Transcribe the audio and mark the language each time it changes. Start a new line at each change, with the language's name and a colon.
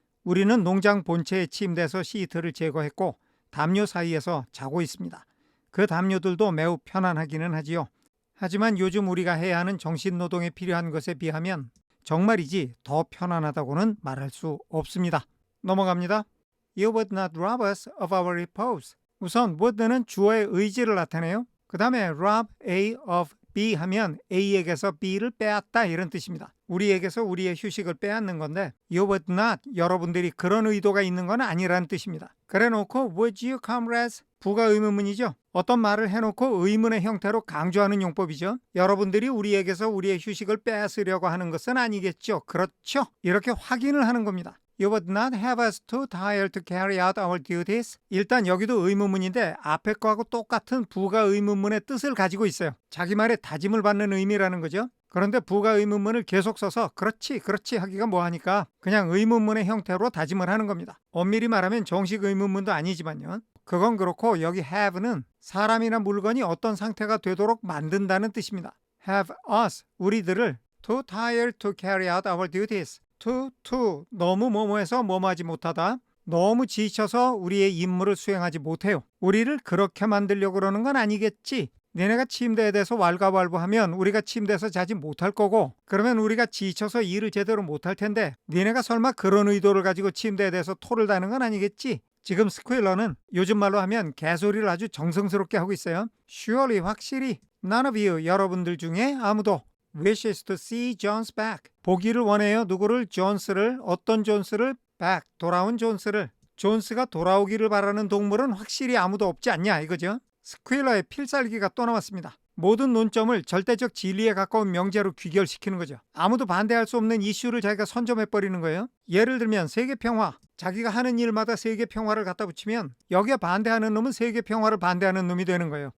Korean: 우리는 농장 본체의 침대에서 시트를 제거했고 담요 사이에서 자고 있습니다. 그 담요들도 매우 편안하기는 하지요. 하지만 요즘 우리가 해야 하는 정신노동에 필요한 것에 비하면 정말이지 더 편안하다고는 말할 수 없습니다. 넘어갑니다.
English: You would not rob us of our repose.
Korean: 우선 would는 주어의 의지를 나타내요. 그 다음에 rob A of B 하면 A에게서 B를 빼앗다 이런 뜻입니다. 우리에게서 우리의 휴식을 빼앗는 건데 You would not, 여러분들이 그런 의도가 있는 건 아니라는 뜻입니다.
English: 그래놓고 Would you comrades?
Korean: 부가 의문문이죠. 어떤 말을 해놓고 의문의 형태로 강조하는 용법이죠. 여러분들이 우리에게서 우리의 휴식을 빼앗으려고 하는 것은 아니겠죠. 그렇죠. 이렇게 확인을 하는 겁니다.
English: You would not have us too tired to carry out our duties.
Korean: 일단 여기도 의문문인데 앞에 거하고 똑같은 부가 의문문의 뜻을 가지고 있어요. 자기 말에 다짐을 받는 의미라는 거죠. 그런데 부가 의문문을 계속 써서 그렇지 하기가 뭐하니까 그냥 의문문의 형태로 다짐을 하는 겁니다. 엄밀히 말하면 정식 의문문도 아니지만요. 그건 그렇고 여기 have는 사람이나 물건이 어떤 상태가 되도록 만든다는 뜻입니다.
English: have us, 우리들을 too tired to carry out our duties.
Korean: too, 너무 뭐뭐해서 뭐뭐하지 못하다. 너무 지쳐서 우리의 임무를 수행하지 못해요. 우리를 그렇게 만들려고 그러는 건 아니겠지. 니네가 침대에 대해서 왈가왈부하면 우리가 침대에서 자지 못할 거고, 그러면 우리가 지쳐서 일을 제대로 못할 텐데 니네가 설마 그런 의도를 가지고 침대에 대해서 토를 다는 건 아니겠지. 지금 스퀴러는 요즘 말로 하면 개소리를 아주 정성스럽게 하고 있어요.
English: Surely, 확실히 none of you, 여러분들 중에 아무도 wishes to see John's back, 보기를 원해요.
Korean: 누구를? 존스를. 어떤 존스를? back, 돌아온 존스를. 존스가 돌아오기를 바라는 동물은 확실히 아무도 없지 않냐 이거죠. 스퀴러의 필살기가 또 나왔습니다. 모든 논점을 절대적 진리에 가까운 명제로 귀결시키는 거죠. 아무도 반대할 수 없는 이슈를 자기가 선점해버리는 거예요. 예를 들면 세계평화, 자기가 하는 일마다 세계평화를 갖다 붙이면 여기에 반대하는 놈은 세계평화를 반대하는 놈이 되는 거예요.